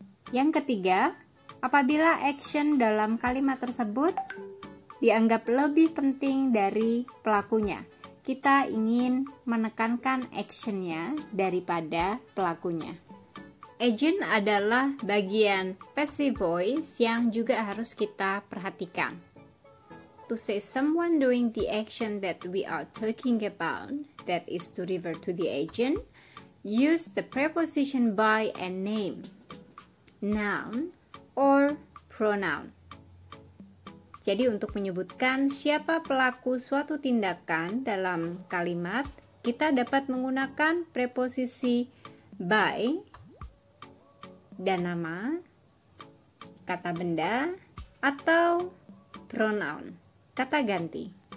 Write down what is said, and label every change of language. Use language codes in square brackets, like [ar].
[id] Yang ketiga, apabila action dalam kalimat tersebut dianggap lebih penting dari pelakunya. Kita ingin menekankan actionnya daripada pelakunya. Agent adalah bagian passive voice yang juga harus kita perhatikan. [en] To say someone doing the action that we are talking about, that is to refer to the agent, use the preposition by and name, noun, or pronoun. [id] Jadi untuk menyebutkan siapa pelaku suatu tindakan dalam kalimat, kita dapat menggunakan preposisi by dan nama, kata benda, atau pronoun, kata ganti.